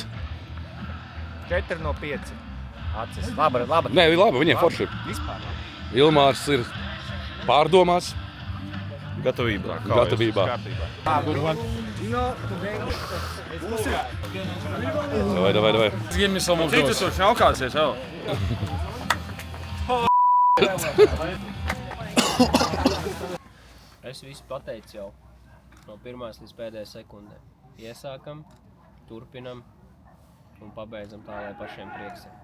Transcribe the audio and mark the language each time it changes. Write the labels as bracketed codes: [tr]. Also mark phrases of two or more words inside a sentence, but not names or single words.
[lv] 4 no 5. Acis. Laba. Nē, labi, viņiem forši. Vispār. Ilmārs ir pārdomās. Gatavībā. Davai. [en] Give me some of those. [lv] Citus tur šaukāsies jau. Es visu pateicu jau no pirmās līdz pēdējai sekundē. Iesākam, turpinam un pabeidzam tā, lai pašiem prieks ir.